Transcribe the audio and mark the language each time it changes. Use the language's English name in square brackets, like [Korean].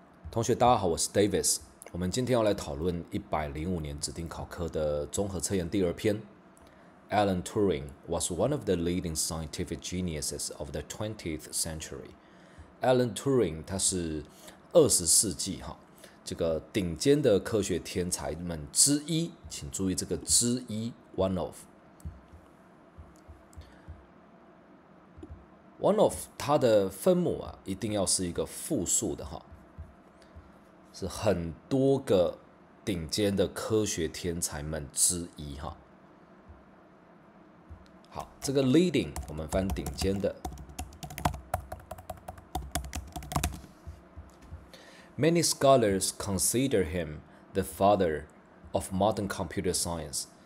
[Chinese] 同学，大家好，我是 Davis。我们今天要来讨论105年指定考科的综合测验第2篇。 [English] Alan Turing was one of the leading scientific geniuses of the 20th century. [Chinese] Alan Turing 他是20世纪这个顶尖的科学天才们之一，请注意这个之一 [English] one of。 One of [Chinese] 它的分母一定要是一个复数的是很多个顶尖的科学天才们之一好，这个 leading 我们翻顶尖的。 [English] Many scholars consider him the father of modern computer science.